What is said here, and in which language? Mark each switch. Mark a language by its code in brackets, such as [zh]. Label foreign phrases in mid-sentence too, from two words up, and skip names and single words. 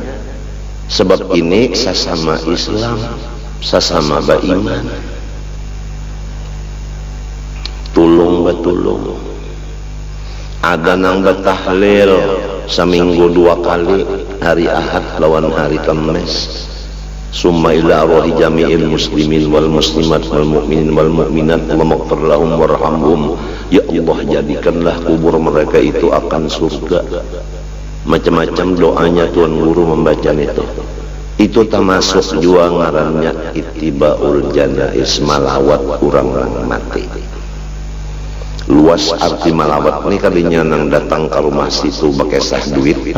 [bjn] Sebab ini sesama Islam, sesama beriman, tulung betulung. Ada nang betahlil seminggu 2 kali, hari Ahad lawan hari Kamis. [ar] ثم إلى أرواح جميع المسلمين والمسلمات والمؤمنين والمؤمنات واغفر لهم وارحمهم. يا الله, [bjn] jadikanlah kubur mereka itu akan surga. Macam-macam doanya Tuan Guru membaca itu. Itu termasuk jua ngarannya [ar] اتباع الجنائز, [bjn] malawat orang mati. Luas arti malawat ini kalinya nang datang ke rumah situ pakai sah duit.